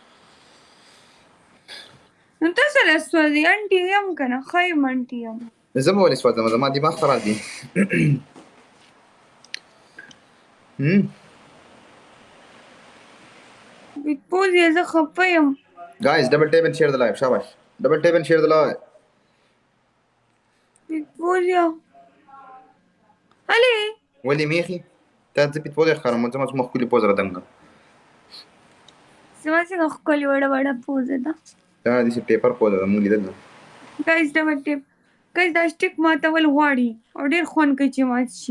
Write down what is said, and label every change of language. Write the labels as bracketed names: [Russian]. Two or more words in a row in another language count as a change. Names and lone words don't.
[Pashto] نو ته سره سوځې انټي یم که نه ښه یم انټي یم. زه به ولې سوځم زما دماغ خراب دي. بیت پوز یې زه خفه یم. [English] Guys, double tap and share the live. Shabash. Double tap and share the live. [Pashto] بیت پوز یا هلې ولې میخي تا زه بیت پوزه ښکارم زما څومره ښکلې پوز رادنګه زما څنګه ښکلې وړه وړه پوزه ده. دا داسې پیپر پوزه ده موږ لیدل ده. [English] guys double tap guys [Pashto] دا سټیک ماتول غواړي او ډېر خوند کوي چې مات شي.